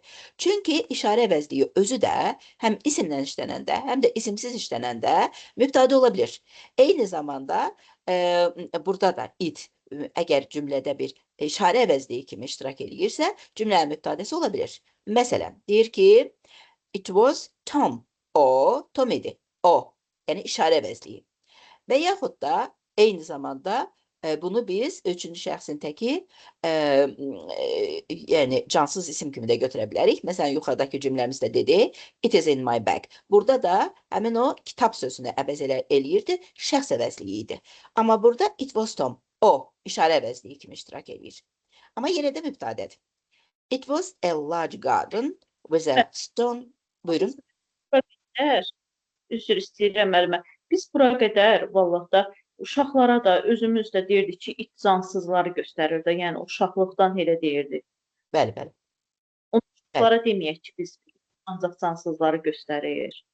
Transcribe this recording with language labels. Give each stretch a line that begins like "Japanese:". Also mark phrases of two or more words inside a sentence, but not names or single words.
Azerbaijani: Çünki işarə əvəzliyi özü də həm isimlə işlənəndə, həm də isimsiz işlənəndə mübtədə ola bilir. Eyni zamanda burada da it əgər cümlədə bir işarə əvəzliyi kimi iştirak edirsə, cümlənin mübtədəsi ola bilir. Məsələn, deyir ki,
English: it was Tom.
Azerbaijani: O, Tom idi. O, yəni işarə əvəzliyi. Və yaxud da eyni zamanda bunu biz üçüncü şəxsin təki yəni cansız isim kimi də götürə bilərik. Məsələn, yuxarıdakı cümləmizdə dedi,
English: it is in my bag.
Azerbaijani: Burada da həmin o kitab sözünü əvəz eləyirdi, şəxs əvəzliyi idi. Amma burada
English: it was Tom.
Azerbaijani: O, işarə əvəzliyi kimi iştirak edir. Amma yenə də mübtədədir.
English: It was a large garden with a stone.
Azerbaijani: Buyurun. Üzr istəyirəm müəllimə. Biz bura qədər vallahi da uşaqlara da özümüz də deyirdik ki, it cansızları göstərir də, yəni uşaqlıqdan elə deyirdik. Bəli, bəli. Uşaqlara deməyək ki, biz ancaq cansızları göstərir.